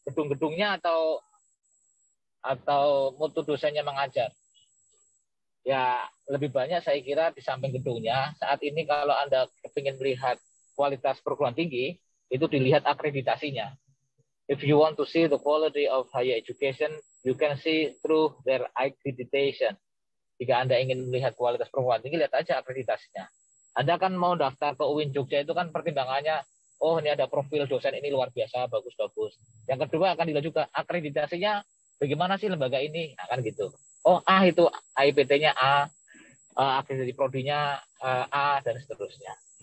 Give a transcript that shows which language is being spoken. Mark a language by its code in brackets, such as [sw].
[id] Gedung-gedungnya atau mutu dosennya mengajar? Ya, lebih banyak saya kira di samping gedungnya. Saat ini kalau Anda ingin melihat kualitas perguruan tinggi, itu dilihat akreditasinya. [en] If you want to see the quality of higher education, you can see through their accreditation. [id] Jika Anda ingin melihat kualitas perguruan tinggi, lihat aja akreditasinya. Anda kan mau daftar ke UIN Jogja itu kan pertimbangannya, oh ini ada profil dosen ini luar biasa, bagus-bagus. Yang kedua akan dilihat juga akreditasinya, bagaimana sih lembaga ini, nah, kan gitu. Oh A itu AIPT-nya A, akreditasi prodinya A, dan seterusnya.